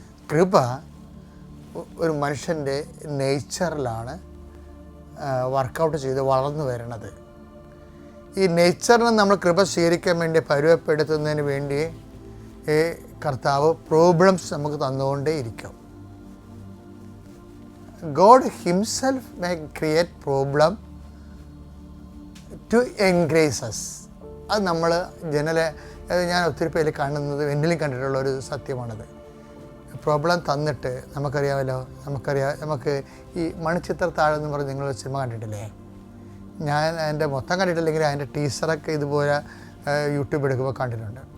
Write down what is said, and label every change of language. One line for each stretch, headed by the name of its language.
Malayalam: കൃപ ഒരു മനുഷ്യൻ്റെ നേച്ചറിലാണ് വർക്കൗട്ട് ചെയ്ത് വളർന്നു വരുന്നത്. ഈ നേച്ചറിനെ നമ്മൾ കൃപ സ്വീകരിക്കാൻ വേണ്ടി പരുവപ്പെടുത്തുന്നതിന് വേണ്ടി കർത്താവ് പ്രോബ്ലംസ് നമുക്ക് തന്നുകൊണ്ടേ ഇരിക്കും.
English: God himself may create problem to engrace us.
Malayalam: അത് നമ്മൾ ഞാൻ ഒത്തിരി പേര് കാണുന്നത്, എന്നിലും കണ്ടിട്ടുള്ള ഒരു സത്യമാണത്. പ്രോബ്ലം തന്നിട്ട് നമുക്കറിയാമല്ലോ, നമുക്ക് ഈ മണിച്ചിത്രത്താഴ് എന്ന് പറഞ്ഞ് നിങ്ങളൊരു സിനിമ കണ്ടിട്ടില്ലേ? ഞാൻ അതിൻ്റെ മൊത്തം കണ്ടിട്ടില്ലെങ്കിൽ അതിൻ്റെ ടീസറൊക്കെ ഇതുപോലെ യൂട്യൂബ് എടുക്കുമ്പോൾ കണ്ടിട്ടുണ്ട്.